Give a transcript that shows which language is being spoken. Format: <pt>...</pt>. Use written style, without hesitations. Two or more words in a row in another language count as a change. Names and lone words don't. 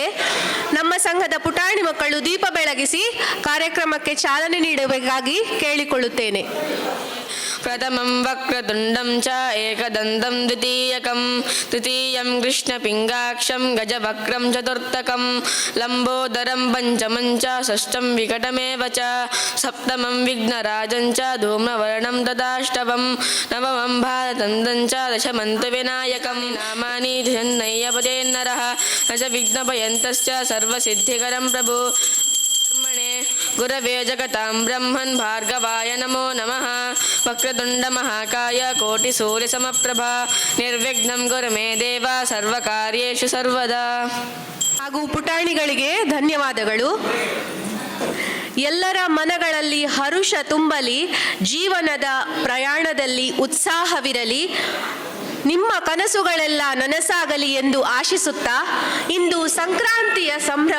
<kn>ನಮ್ಮ ಸಂಘದ ಪುಟಾಣಿ ಮಕ್ಕಳು ದೀಪ ಬೆಳಗಿಸಿ ಕಾರ್ಯಕ್ರಮಕ್ಕೆ ಚಾಲನೆ ನೀಡಬೇಕಾಗಿ ಕೇಳಿಕೊಳ್ಳುತ್ತೇನೆ.</kn> <sa>ಪ್ರಥಮಂ ವಕ್ರತುಂಡಂ ಚ ಏಕದಂತಂ ದ್ವಿತೀಯಕಂ ತೃತೀಯಂ ಕೃಷ್ಣಪಿಂಗಾಕ್ಷಂ ಗಜವಕ್ರಂ ಚತುರ್ಥಕಂ ಲಂಬೋದರಂ ಪಂಚಮಂ ಚ ಷಷ್ಠಂ ವಿಕಟಮೇವ ಚ ಸಪ್ತಮಂ ವಿಘ್ನರಾಜಂ ಚ ಧೂಮ್ರವರ್ಣಂ ತದಾಷ್ಟವಂ ನವಮಂ ಭಾರತಂದಂ ಚ ದಶಮಂ ತು ವಿನಾಯಕಂ ನಾಮಾನಿ ಧಿಷನ್ನಯ್ಯಪದೇನ್ನರಃ ನ ಚ ವಿಘ್ನಭಯಂತಶ್ಚ ಸರ್ವಸಿದ್ಧಿಕರಂ ಪ್ರಭು ಗುರವೇ ಜಗತಾಂ ಬ್ರಹ್ಮನ್ ಭಾರ್ಗವಾಯ ನಮೋ ನಮಃ. ವಕ್ರತುಂಡ ಮಹಾಕಾಯ ಕೋಟಿ ಸೂರ್ಯ ಸಮಪ್ರಭಾ ನಿರ್ವಿಘ್ನಂ ಗುರು ಮೇ ದೇವ ಸರ್ವಕಾರ್ಯೇಷು ಸರ್ವದಾ.</sa> <kn>ಹಾಗೂ ಪುಟಾಣಿಗಳಿಗೆ ಧನ್ಯವಾದಗಳು. ಎಲ್ಲರ ಮನಗಳಲ್ಲಿ ಹರುಷ ತುಂಬಲಿ, ಜೀವನದ ಪ್ರಯಾಣದಲ್ಲಿ ಉತ್ಸಾಹವಿರಲಿ, ನಿಮ್ಮ ಕನಸುಗಳೆಲ್ಲ ನನಸಾಗಲಿ ಎಂದು ಆಶಿಸುತ್ತಾ ಇಂದು ಸಂಕ್ರಾಂತಿಯ ಸಂಭ್ರಮ.</kn>